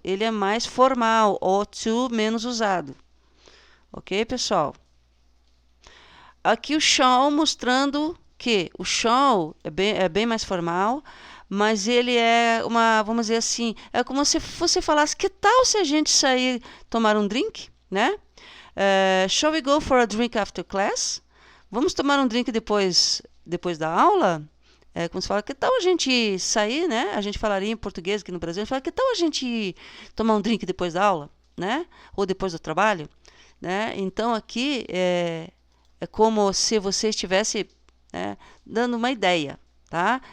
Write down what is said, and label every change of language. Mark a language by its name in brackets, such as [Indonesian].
[Portuguese] Ele é mais formal, ought to menos usado. Ok, pessoal? Aqui o shall mostrando que o shall é bem mais formal, mas ele é vamos dizer assim, é como se você falasse, que tal se a gente sair tomar um drink, né? [English] Shall we go for a drink after class? [Portuguese] Vamos tomar um drink depois da aula? Como se fala, que tal a gente sair, né? A gente falaria em português aqui no Brasil, a gente fala, que tal a gente tomar um drink depois da aula, né? Ou depois do trabalho, né? Então, aqui é como se você estivesse dando uma ideia, tá?